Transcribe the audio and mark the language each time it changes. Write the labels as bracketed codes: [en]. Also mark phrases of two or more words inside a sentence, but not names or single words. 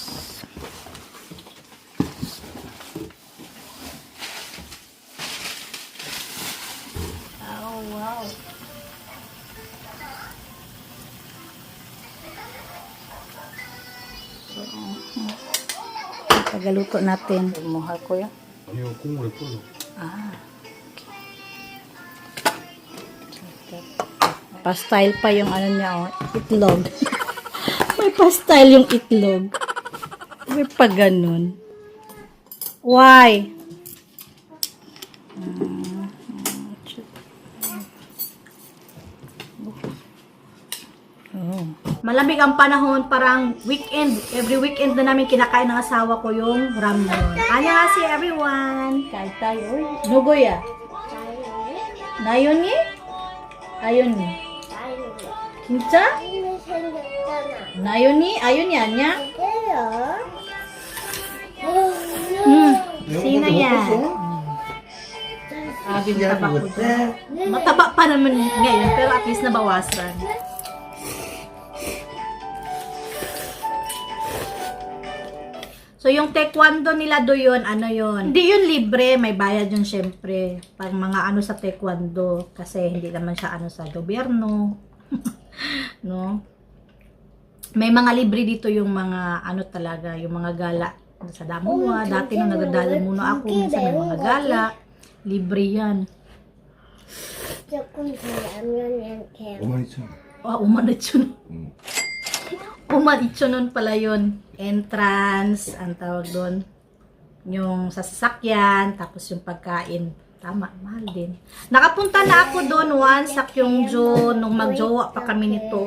[en] Oh, wow. [tl] So, tagaluto natin. Mahal ko yan. [ko] 아니요 국물에 풀로. [en] Ah. Okay. [tl] Pa-style pa yung ano niya, oh, itlog. May pa-style yung itlog. May pa ganun. [en] Why? Oh. [tl] Malamig ang panahon, parang weekend. [en] Every weekend [tl] na namin kinakain ng asawa ko yung ramyeon. [ko] Annyeonghaseyo [en] everyone. [tl] Kain tayo. Uy, nugoya. [ko] 나연이? 아연이. 진짜? 나연이? 아연이 아니야? [tl] Sino yan? Mataba ko dyan. Mataba pa naman ngayon, pero at least nabawasan. So, yung taekwondo nila do yun, ano yun? Hindi yun libre, may bayad yun syempre. Pag mga ano sa taekwondo, kasi hindi naman siya ano sa gobyerno. No? May mga libre dito yung mga ano talaga, yung mga gala sa Damuwa. Dati nung nagdadala muna ako, minsan may mga gala. Libre yan. [ko] 조금 더 라면 이렇게 52,000원. [tl] Ah, umanitsyon. Umanitsyon pala yun. Entrance, ang tawag doon. Yung sa sasakyan, tapos yung pagkain. Tama, mahal din. Nakapunta na ako doon once sa Kyongju nung magjowa pa kami nito.